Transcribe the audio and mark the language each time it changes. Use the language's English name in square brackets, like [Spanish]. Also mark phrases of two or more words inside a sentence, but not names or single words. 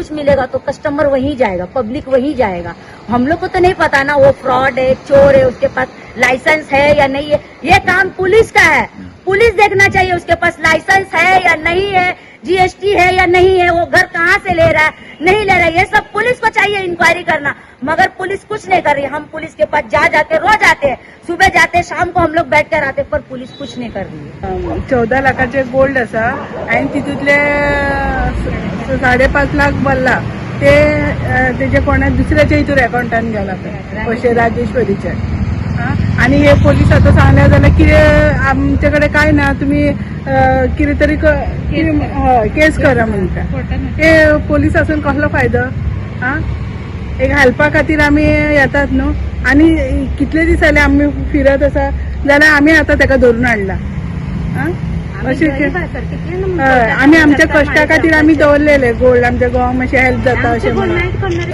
[Hindi] कुछ मिलेगा तो कस्टमर वहीं जाएगा पब्लिक वहीं जाएगा हम लोग को तो नहीं पता ना वो फ्रॉड है चोर है उसके पास लाइसेंस है या नहीं है ये काम पुलिस का है पुलिस देखना चाहिए उसके पास लाइसेंस है या नहीं है GST है या नहीं है वो घर कहाँ से ले रहा है नहीं ले रहा है ये सब पुलिस को चाहिए इंक्वायरी करना मगर पुलिस कुछ नहीं कर रही हम पुलिस के पास जाके रोज आते हैं सुबह जाते शाम को हम लोग बैठ कर आते पर पुलिस कुछ नहीं कर रही है [Konkani] 14 लाखाचे गोल्ड आसा आणि तितूतले 5.5 लाख भरला ते तेजे कोणा दुसऱ्याच्या हितूर अकाउंटान गेला पैसे राजेश्वरीचे आणि हे पोलीस आता सांगले जाल्यार कितें आमचे कडेन काय ना तुम्ही कितें तरी केस करा म्हणटा हे पोलीस आसून कसलो फायदो एक हेल्पा खातीर आमी येतात न्हू आणि कितले दीस जाले आमी फिरत आसा जाल्यार आमी आता ताका धरून हाडला आम्ही आमच्या कष्टा खातीर आमी दवरलेले गोल्ड आमच्या गोवा मातशें हेल्प जाता अशें म्हणून